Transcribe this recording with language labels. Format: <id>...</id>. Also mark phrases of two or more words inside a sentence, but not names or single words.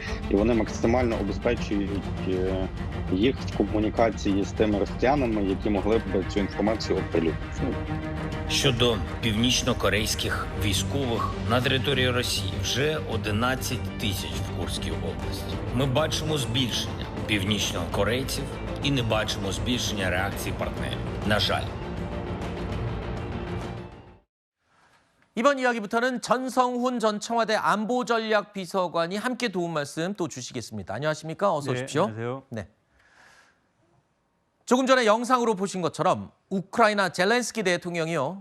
<uk>І вони максимально обезпечують їх в комунікації з тими росіянами, які могли б цю інформацію оприлюднити. Щодо північно-корейських військових на території Росії вже 11 тисяч в Курській області. Ми бачимо збільшення північнокорейців і не бачимо збільшення реакції партнерів. На жаль.</uk> <ko>이번 이야기부터는 전성훈 전 청와대 안보전략비서관이 함께 도움 말씀 또 주시겠습니다. 안녕하십니까? 어서 오십시오. 네, 안녕하세요. 네. 조금 전에 영상으로 보신 것처럼 우크라이나 젤렌스키 대통령이요.</ko>